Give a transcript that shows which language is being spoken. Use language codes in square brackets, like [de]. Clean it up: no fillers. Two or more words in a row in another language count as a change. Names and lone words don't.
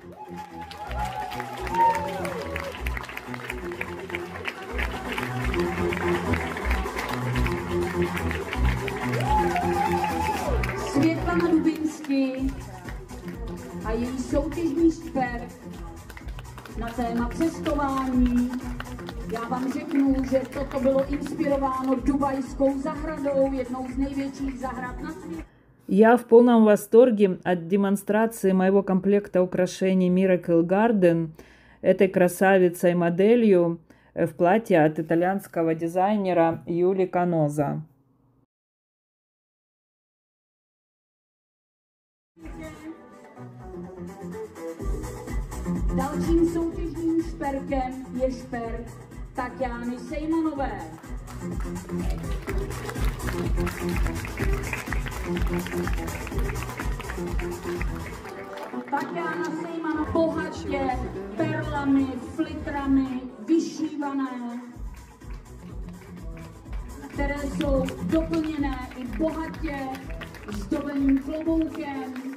[cs] Světlana Dubinský a její soutěžní šperk na téma cestování. Já vám řeknu, že toto bylo inspirováno dubajskou zahradou, jednou z největších zahrad na světě. [ru] Я в полном восторге от демонстрации моего комплекта украшений Miracle Garden этой красавицей-моделью в платье от итальянского дизайнера Юли Каноза. [cs] Dalším soutěžním šperkem je šperk Tatiany Sejmonové. Tatiana Sejmonova bohatě perlami, flitrami, vyšívané, které jsou doplněné i bohatě zdobeným kloboukem.